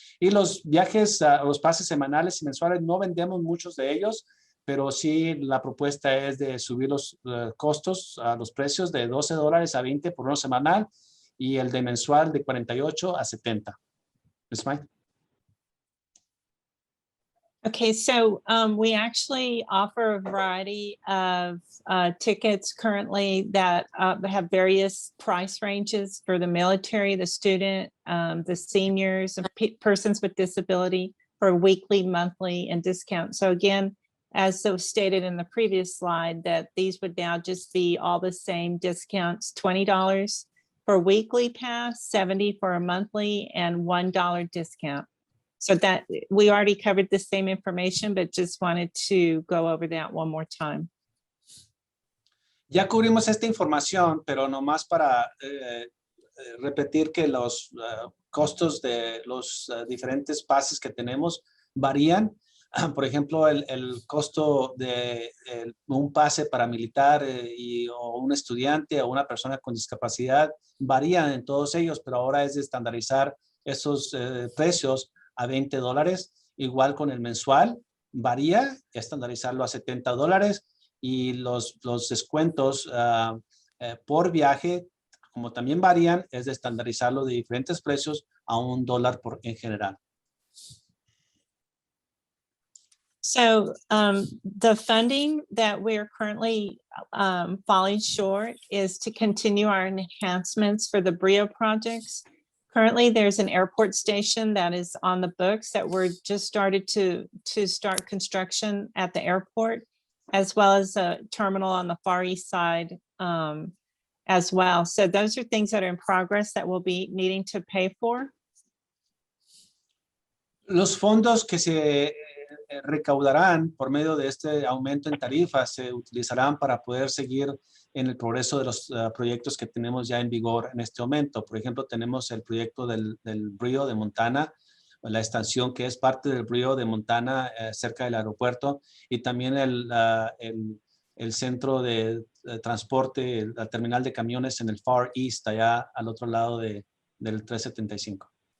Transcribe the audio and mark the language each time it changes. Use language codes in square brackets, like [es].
[es] Y los viajes, los pases semanales y mensuales, no vendemos muchos de ellos, pero sí la propuesta es de subir los costos, los precios de $12 a $20 por uno semanal y el de mensual de $48 a $70. [en] Ms. Mike? Okay, so we actually offer a variety of tickets currently that have various price ranges for the military, the student, the seniors, and persons with disability for weekly, monthly, and discount. So again, as so stated in the previous slide, that these would now just be all the same discounts, $20 for weekly pass, $70 for a monthly, and $1 discount. So that we already covered the same information, but just wanted to go over that one more time. [es] Ya cubrimos esta información, pero nomás para repetir que los costos de los diferentes pases que tenemos varían. Por ejemplo, el costo de un pase para militar o un estudiante o una persona con discapacidad varían en todos ellos, pero ahora es de estandarizar esos precios a $20. Igual con el mensual, varía, estandarizarlo a $70, y los descuentos por viaje, como también varían, es de estandarizarlo de diferentes precios a $1 en general. [en] So the funding that we're currently falling short is to continue our enhancements for the BRIO projects. Currently, there's an airport station that is on the books that we're just started to start construction at the airport, as well as a terminal on the far east side as well. So those are things that are in progress that we'll be needing to pay for. [es] Los fondos que se recaudarán por medio de este aumento en tarifas se utilizarán para poder seguir en el progreso de los proyectos que tenemos ya en vigor en este momento. Por ejemplo, tenemos el proyecto del BRIO de Montana, la estación que es parte del BRIO de Montana cerca del aeropuerto, y también el centro de transporte, la terminal de camiones en el Far East, allá al otro lado del 375.